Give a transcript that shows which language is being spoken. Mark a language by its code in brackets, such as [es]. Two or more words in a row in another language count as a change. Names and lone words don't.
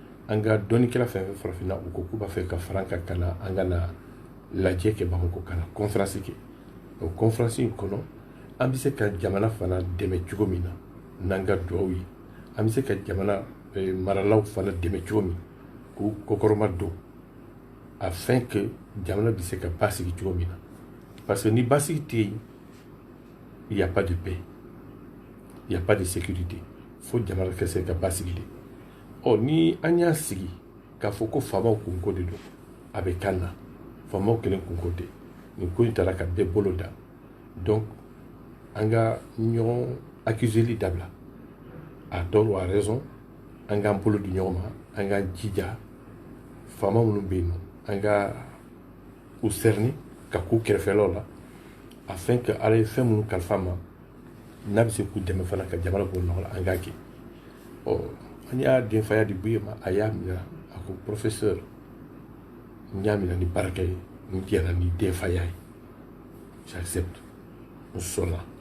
[bm] an ka dɔnnikɛla fɛn fɛn farafinna u ko k'u b'a fɛ ka fara an ka kana an ka na lajɛ kɛ Bamako ka na conférence kɛ o conférence in kɔnɔ an bɛ se ka jamana fana dɛmɛ cogo min na n'an ka duwawu ye an bɛ se ka jamana maralaw fana dɛmɛ cogo min k'u kɔkɔrɔma don [fr] afin que [bm] jamana bɛ se ka basigi cogo min na parce que ni basigi tɛ yen [fr] il y a pas de paix il y a pas de sécurité [bm] fo jamana ka se ka basigi de ni an y'a sigi k'a fɔ ko faamaw kunko de don a bɛ kan na faamaw kelen kunko tɛ nin ko in taara ka bɛɛ bolo da donc an ka ɲɔgɔn accuseli dabila [fr] à tort ou à raison [bm] an k'an bolo di ɲɔgɔn ma an k'an jija faama minnu bɛ yen nɔ an ka u sɛrɛni ka k'u kɛrɛfɛlaw la [fr] afin que [bm] ala ye fɛn minnu kalifa ma n'a bɛ se k'u dɛmɛ fana ka jamana bɔ nɔgɔ la an k'a kɛ an y'a denfaya di Buye ma a y'a minɛ a ko professeur n y'a minɛ ni baraka ye n jɛra ni denfaya ye j'accepte n sɔnna